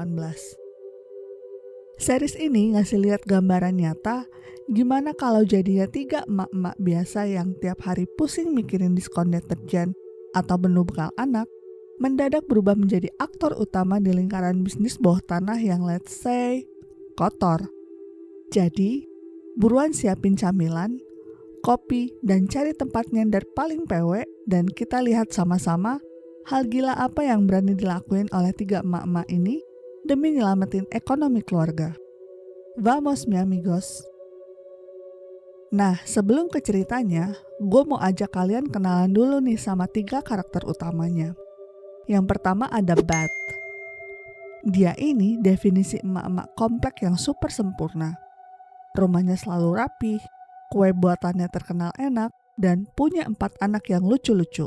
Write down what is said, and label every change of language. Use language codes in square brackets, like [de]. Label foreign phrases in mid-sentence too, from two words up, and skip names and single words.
[id] Series ini ngasih lihat gambaran nyata gimana kalau jadinya 3 emak-emak biasa yang tiap hari pusing mikirin diskon deterjen atau menu bekal anak, mendadak berubah menjadi aktor utama di lingkaran bisnis bawah tanah yang [en] let's say [id] kotor. Jadi, buruan siapin camilan, kopi, dan cari tempat nyender paling pewe dan kita lihat sama-sama hal gila apa yang berani dilakuin oleh 3 emak-emak ini demi nyelamatin ekonomi keluarga. [es] Vamos mi amigos. [id] Nah, sebelum ke ceritanya, gue mau ajak kalian kenalan dulu nih sama 3 karakter utamanya. Yang pertama ada Beth. Dia ini definisi emak-emak komplek yang super sempurna. Rumahnya selalu rapi, kue buatannya terkenal enak, dan punya 4 anak yang lucu-lucu.